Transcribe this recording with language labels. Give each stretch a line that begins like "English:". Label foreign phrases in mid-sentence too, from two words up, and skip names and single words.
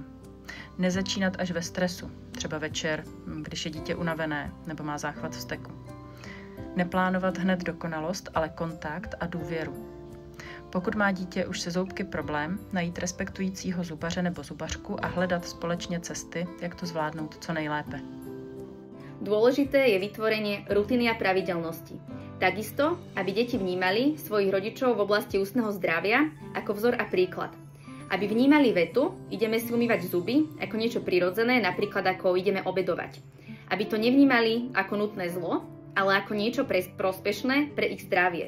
Czech: Nezačínat až ve stresu, třeba večer, když je dítě unavené nebo má záchvat vzteku. Neplánovat hned dokonalost, ale kontakt a důvěru. Pokud má dítě už se zoubky problém, najít respektujícího zubaře nebo zubařku a hledat společně cesty, jak to zvládnout co nejlépe.
Slovak: Dôležité je vytvorenie rutiny a pravidelnosti. Takisto, aby deti vnímali svojich rodičov v oblasti ústneho zdravia ako vzor a príklad. Aby vnímali vetu, ideme si umývať zuby, ako niečo prirodzené, napríklad ako ideme obedovať. Aby to nevnímali ako nutné zlo, ale ako niečo prospešné pre ich zdravie.